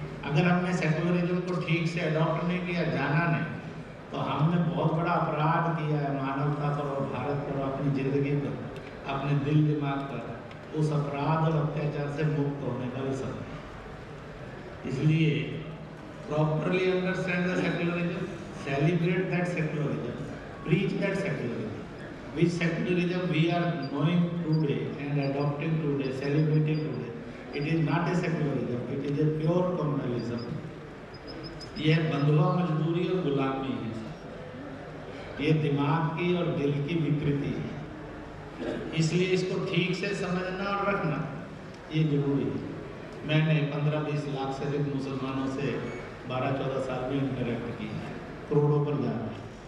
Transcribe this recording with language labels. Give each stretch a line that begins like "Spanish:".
Hindi: अगर हमने सेकुलरिज्म को ठीक से अडॉप्ट नहीं किया, जाना नहीं, तो हमने बहुत बड़ा अपराध किया है मानवता पर और भारत पर, अपनी जिंदगी पर, अपने दिल दिमाग पर। उस अपराध और अत्याचार से मुक्त होने का भी समय है।
English: इसलिए properly understand the secularism, celebrate that secularism, preach that secularism. Which secularism we are knowing today and adopting today, celebrating today. It is not a secularism, it is a pure communalism.
Hindi: यह बंधुआ मजदूरी और गुलामी है, ये दिमाग की और दिल की विकृति है। इसलिए इसको ठीक से समझना और रखना ये जरूरी है। मैंने 15-20 लाख से अधिक मुसलमानों से 12-14 साल में इंटरेक्ट किया है, करोड़ों पर जा रहा है।